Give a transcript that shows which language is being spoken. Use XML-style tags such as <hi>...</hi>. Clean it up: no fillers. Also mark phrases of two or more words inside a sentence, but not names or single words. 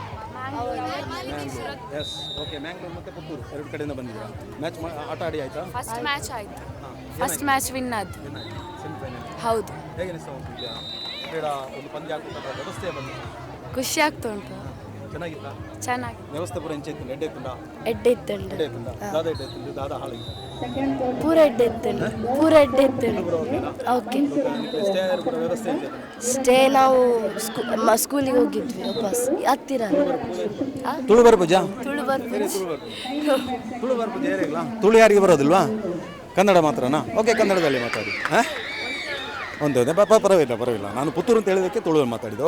<en>Yes, okay.</en> <kn>ಮ್ಯಾಂಗ್ಳೂರು ಮತ್ತು ಪುತ್ತೂರು ಎರಡು ಕಡೆಯಿಂದ ಬಂದಿದ್ದೀರಾ. ಮ್ಯಾಚ್ ಆಟ ಆಡಿ ಆಯ್ತಾ?</kn> <en>first match</en> <kn>ಆಯಿತು.</kn> <en>first match</en> <kn>ವಿನ್ ಆದ್ದು. ಸೆಮಿಫೈನಲ್. ಹೌದು. ಹೇಗೆ ಅನಿಸ್ತಾ ಉಂಟು ಈಗ ಕ್ರೀಡಾ ಒಂದು ಪಂದ್ಯಾಕೂಟದ ವ್ಯವಸ್ಥೆ ಬಂದು? ಖುಷಿ ಆಗ್ತಾ ಉಂಟು. ಚೆನ್ನಾಗಿತ್ತಾ? ಚೆನ್ನಾಗಿ</kn> <tcy>ವ್ಯವಸ್ಥೆ ಪೂರ ಎಂಚೆ ಇತ್ತು? ಎಡ್ಡೆ ಇತ್ತುಂಡ? ಎಡ್ಡೆ ಇತ್ತುಂಡು. ಎಡ್ಡೆ ಇತ್ತುಂಡ? ದಾದ ಎಡ್ಡೆ ಇತ್ತು? ದಾದ ಹಾಳಿಗೆ ಪೂರ ಎಡ್ಡೆ ಇತ್ತುಂಡು. ಪೂರ ಎಡ್ಡೆ ಇತ್ತುಂಡು. ಓಕೆ. ಸ್ಟೇ ಪೂರ ವ್ಯವಸ್ಥೆ ಎಂಚೆ?</tcy> <kn>ಸ್ಟೇ ನಾವು ಸ್ಕೂಲಿಗೆ ಹೋಗಿದ್ವಿ ವಾಪಸ್ ಹತ್ತಿರ.</kn> <tcy>ತುಳು ಬರ್ಪೂಜಾ?</tcy> <kn>ತುಳು ಬರ್ಬೋದು.</kn> <tcy>ತುಳು ಬರ್ಪೂಜ ಯಾರಿಲ್ಲ?</tcy> <kn>ತುಳು ಯಾರಿಗೆ ಬರೋದಿಲ್ವಾ? ಕನ್ನಡ ಮಾತ್ರನಾ? ಓಕೆ, ಕನ್ನಡದಲ್ಲಿ ಮಾತಾಡಿ. ಹಾಂ, ಒಂದೇ ಪರವಾಗಿಲ್ಲ. ನಾನು ಪುತ್ತೂರು ಅಂತ ಹೇಳಿದಕ್ಕೆ ತುಳು ಮಾತಾಡಿದೆ.</kn>